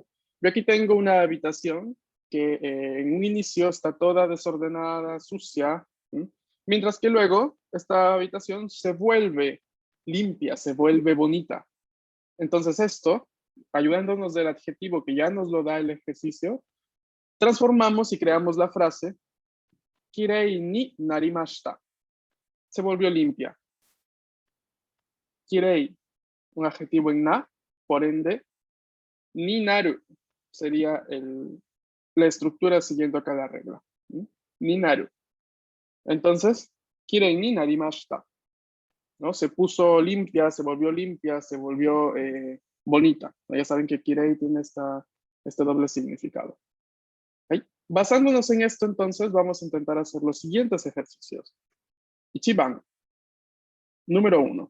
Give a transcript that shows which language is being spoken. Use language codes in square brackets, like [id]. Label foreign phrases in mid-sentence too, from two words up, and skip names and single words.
[es] Yo aquí tengo una habitación que en un inicio está toda desordenada, sucia, ¿sí? Mientras que luego esta habitación se vuelve limpia, se vuelve bonita. Entonces esto, ayudándonos del adjetivo que ya nos lo da el ejercicio, transformamos y creamos la frase [ja] きれいになりました. [es] Se volvió limpia. Kirei, un adjetivo en na, por ende, [ja] になる [es] sería la estructura siguiendo acá la regla. ¿Sí? [ja] になる. [es] Entonces, [ja] きれいになりました, [es] ¿no? Se puso limpia, se volvió bonita. Ya saben que kirei tiene este doble significado. ¿Okay? Basándonos en esto, entonces, vamos a intentar hacer los siguientes ejercicios. Ichiban, número 1.